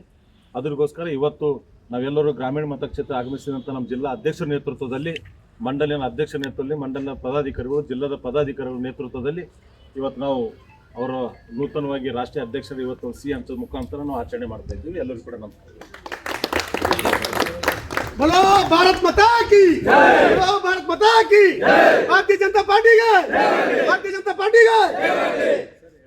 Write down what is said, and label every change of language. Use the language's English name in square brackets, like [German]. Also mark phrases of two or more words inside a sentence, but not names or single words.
[Kannada] ಅದಕ್ಕೋಸ್ಕರ ಇವತ್ತು ನಾವೆಲ್ಲರೂ ಗ್ರಾಮೀಣ ಮತಕ್ಷೇತ್ರ ಆಗಮಿಸಿದಂಥ ನಮ್ಮ ಜಿಲ್ಲಾ ಅಧ್ಯಕ್ಷರ ನೇತೃತ್ವದಲ್ಲಿ, ಮಂಡಲಿನ ಅಧ್ಯಕ್ಷರ ನೇತೃತ್ವದಲ್ಲಿ, ಮಂಡಲದ ಪದಾಧಿಕಾರಿಗಳು, ಜಿಲ್ಲದ ಪದಾಧಿಕಾರಿಗಳ ನೇತೃತ್ವದಲ್ಲಿ ಇವತ್ತು ನಾವು ಅವರ ನೂತನವಾಗಿ ರಾಷ್ಟ್ರೀಯ ಅಧ್ಯಕ್ಷರು ಇವತ್ತು ಸಿಹಿ ಹಂಚೋದ ಮುಖಾಂತರ ನಾವು ಆಚರಣೆ ಮಾಡ್ತಾ ಇದ್ದೀವಿ. ಎಲ್ಲರೂ ಕೂಡ ನಮಸ್ಕಾರ. [Hindi] बोलो भारत माता की जय, बोलो भारत माता की जय, भारतीय जनता पार्टी की जय, भारतीय जनता पार्टी की जय।